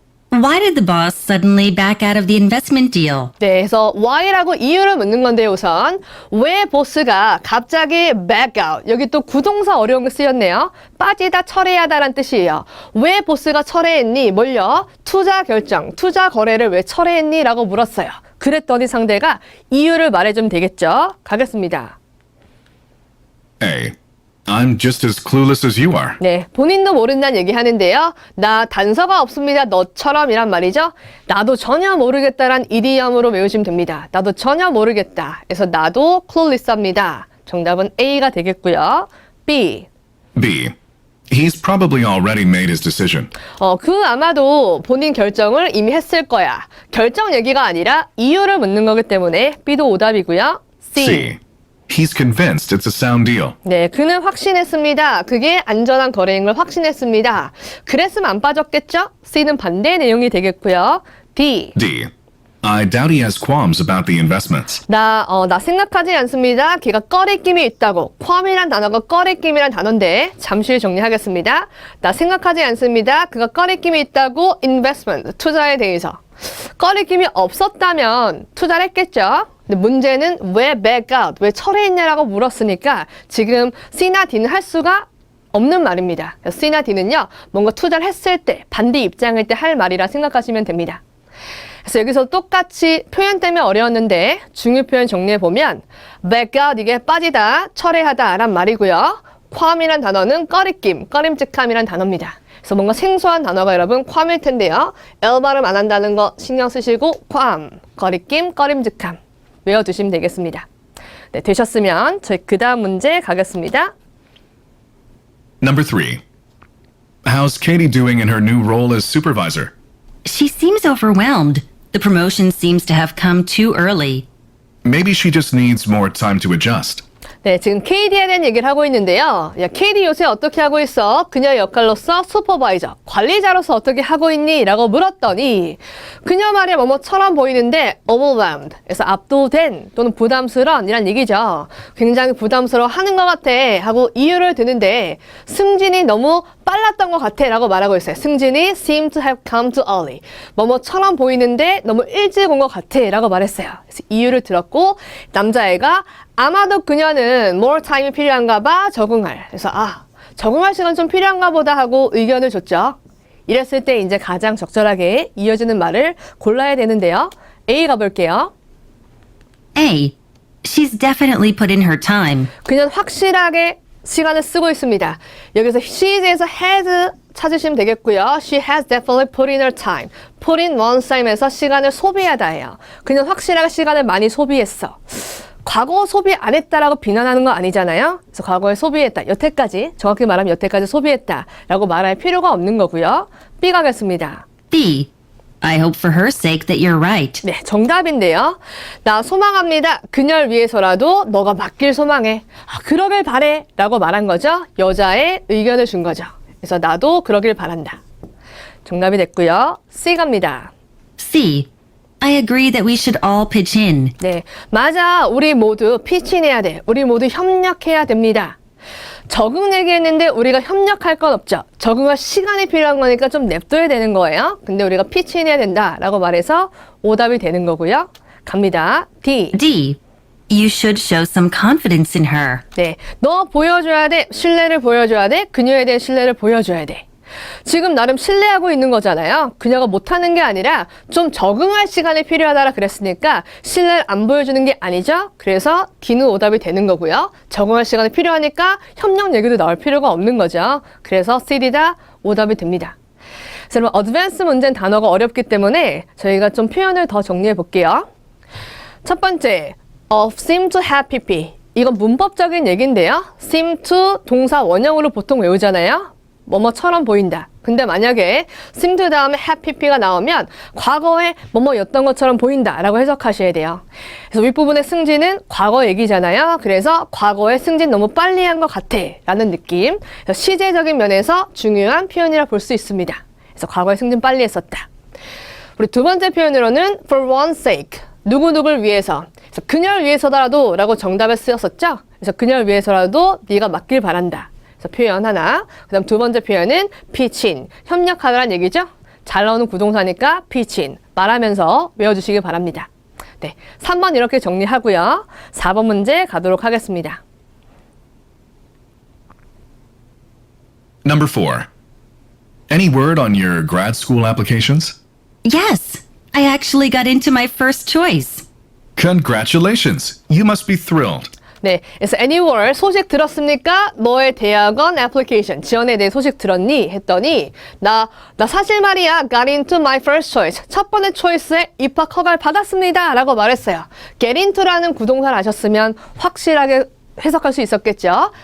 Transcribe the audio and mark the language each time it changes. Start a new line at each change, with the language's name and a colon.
English: Why did the boss suddenly back out of the investment deal?
Korean: 네, 그래서 why라고 이유를 묻는 건데요, 우선. 왜 보스가 갑자기 back out, 여기 또 구동사 어려운 거 쓰였네요. 빠지다, 철회하다란 뜻이에요. 왜 보스가 철회했니? 뭘요? 투자 결정, 투자 거래를 왜 철회했니? 라고 물었어요. 그랬더니 상대가 이유를 말해주면 되겠죠. 가겠습니다.
English: A. I'm just as clueless as you are.
Korean: 네, 본인도 모른다는 얘기 하는데요. 나 단서가 없습니다. 너처럼 이란 말이죠. 나도 전혀 모르겠다란 이디엄으로 외우시면 됩니다. 나도 전혀 모르겠다. 그래서 나도 clueless합니다. 정답은 A가 되겠고요. B.
English: B. He's probably already made his decision.
Korean: 아마도 본인 결정을 이미 했을 거야. 결정 얘기가 아니라 이유를 묻는 거기 때문에 B도 오답이고요.
English: C. C. He's convinced it's a sound deal.
Korean: 네, 그는 확신했습니다. 그게 안전한 거래인 걸 확신했습니다. 그랬으면 안 빠졌겠죠? C는 반대의 내용이 되겠고요.
English: D. D. I doubt he has qualms about the investments.
Korean: 나 생각하지 않습니다. 걔가 꺼리낌이 있다고. qualm이란 단어가 꺼리낌이란 단어인데 잠시 후에 정리하겠습니다. 나 생각하지 않습니다. 그가 꺼리낌이 있다고 investment, 투자에 대해서. 꺼리낌이 없었다면 투자를 했겠죠? 근데 문제는 왜 back out, 왜 철회했냐라고 물었으니까 지금 C나 D는 할 수가 없는 말입니다. C나 D는요, 뭔가 투자를 했을 때, 반대 입장일 때 할 말이라 생각하시면 됩니다. 그래서 여기서 똑같이 표현 때문에 어려웠는데 중요 표현 정리해보면 back out, 이게 빠지다, 철회하다 란 말이고요. qualm이란 단어는 꺼리낌, 꺼림직함이란 단어입니다. 그래서 뭔가 생소한 단어가 여러분 괌일 텐데요. L 발음 안 한다는 거 신경 쓰시고 괌, 거리낌, 꺼림직함 외워두시면 되겠습니다. 네, 되셨으면 저희 그 다음 문제 가겠습니다.
English: Number 3. How's Katie doing in her new role as supervisor? She seems overwhelmed. The promotion seems to have come too early. Maybe she just needs more time to adjust.
Korean: 네, 지금 KD에 대한 얘기를 하고 있는데요. 야, KD 요새 어떻게 하고 있어? 그녀의 역할로서 슈퍼바이저, 관리자로서 어떻게 하고 있니? 라고 물었더니 그녀 말이 뭐뭐처럼 보이는데 overwhelmed, 그래서 압도된 또는 부담스러운 이란 얘기죠. 굉장히 부담스러워 하는 것 같아 하고 이유를 드는데 승진이 너무 빨랐던 것 같아 라고 말하고 있어요. 승진이
English: seem to have come too early.
Korean: 뭐뭐처럼 보이는데 너무 일찍 온 것 같아 라고 말했어요. 그래서 이유를 들었고 남자애가 아마도 그녀는 more time이 필요한가 봐 적응할. 그래서 적응할 시간 좀 필요한가 보다 하고 의견을 줬죠. 이랬을 때 이제 가장 적절하게 이어지는 말을 골라야 되는데요. A 가볼게요.
English: A. She's definitely put in her time.
Korean: 그녀는 확실하게 시간을 쓰고 있습니다. 여기서 she's에서 has 찾으시면 되겠고요.
English: She has definitely put in her time. put in one's time에서
Korean: 시간을 소비하다예요. 그녀는 확실하게 시간을 많이 소비했어. 과거 소비 안 했다라고 비난하는 거 아니잖아요. 그래서 과거에 소비했다. 여태까지, 정확히 말하면 여태까지 소비했다라고 말할 필요가 없는 거고요. B 가겠습니다.
English: B. I hope for her sake that you're right.
Korean: 네, 정답인데요. 나 소망합니다. 그녀를 위해서라도 너가 맞길 소망해. 그러길 바래 라고 말한 거죠. 여자의 의견을 준 거죠. 그래서 나도 그러길 바란다. 정답이 됐고요. C 갑니다.
English: C. I agree that we should all pitch in.
Korean: 네, 맞아. 우리 모두 피치내야 돼. 우리 모두 협력해야 됩니다. 적응 얘기했는데 우리가 협력할 건 없죠. 적응할 시간이 필요한 거니까 좀 냅둬야 되는 거예요. 근데 우리가 피치내야 된다라고 말해서 오답이 되는 거고요. 갑니다. D.
English: D. You should show some confidence in her.
Korean: 네, 너 보여줘야 돼. 신뢰를 보여줘야 돼. 그녀에 대한 신뢰를 보여줘야 돼. 지금 나름 신뢰하고 있는 거잖아요. 그녀가 못하는 게 아니라 좀 적응할 시간이 필요하다라 그랬으니까 신뢰를 안 보여주는 게 아니죠. 그래서 D는 오답이 되는 거고요. 적응할 시간이 필요하니까 협력 얘기도 나올 필요가 없는 거죠. 그래서 C다 오답이 됩니다. 그래서 여러분 어드밴스 문제는 단어가 어렵기 때문에 저희가 좀 표현을 더 정리해 볼게요. 첫 번째, seem to have pp. 이건 문법적인 얘기인데요. seem to 동사 원형으로 보통 외우잖아요. 뭐뭐처럼 보인다. 근데 만약에 seem to 다음에 have pp가 나오면 과거에 뭐뭐였던 것처럼 보인다 라고 해석하셔야 돼요. 그래서 윗부분의 승진은 과거 얘기잖아요. 그래서 과거에 승진 너무 빨리 한 것 같아 라는 느낌. 그래서 시제적인 면에서 중요한 표현이라 볼 수 있습니다. 그래서 과거에 승진 빨리 했었다. 우리 두 번째 표현으로는 for one's sake. 누구누구를 위해서. 그래서 그녀를 위해서라도 라고 정답에 쓰였었죠. 그래서 그녀를 위해서라도 네가 맞길 바란다. 표현 하나. 그 다음 두 번째 표현은 pitch in. 협력하라는 얘기죠. 잘 나오는 구동사니까 pitch in. 말하면서 외워주시기 바랍니다. 네, 3번 이렇게 정리하고요. 4번 문제 가도록 하겠습니다.
English: Number 4. Any word on your grad school applications? Yes. I actually got into my first choice. Congratulations. You must be thrilled.
Korean: 네, 그래서 Anywhere 소식 들었습니까? 너의 대학원 애플리케이션 지원에 대해 소식 들었니? 했더니 나 사실 말이야
English: got into my first choice
Korean: 첫 번째 초이스에 입학 허가를 받았습니다 라고 말했어요. get into라는 구동사를 아셨으면 확실하게 해석할 수 있었겠죠.